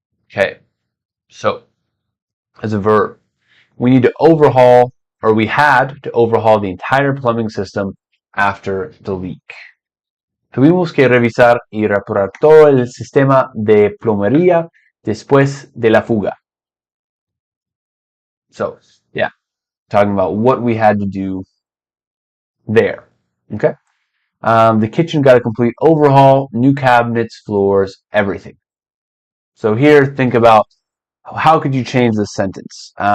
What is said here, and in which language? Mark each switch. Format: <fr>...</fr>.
<en>Okay, so as a verb, we need to overhaul, or we had to overhaul the entire plumbing system after the leak.</en> <es>Tuvimos que revisar y reparar todo el sistema de plomería después de la fuga.</es> <en>So, yeah, talking about what we had to do there. Okay? The kitchen got a complete overhaul, new cabinets, floors, everything. So here, think about how could you change this sentence?</en>